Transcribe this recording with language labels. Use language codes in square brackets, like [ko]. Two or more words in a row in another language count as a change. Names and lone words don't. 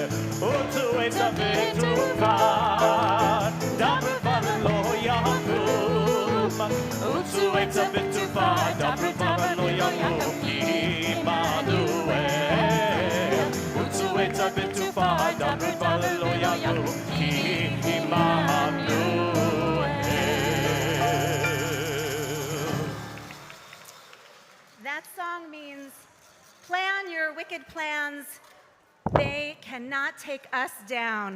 [he] עוצו עצה ותופר, דברו דבר ולא יקום. עוצו עצה ותופר, דברו דבר ולא יקום, כי עמנואל. [en] That song means plan your wicked plans. They cannot take us down.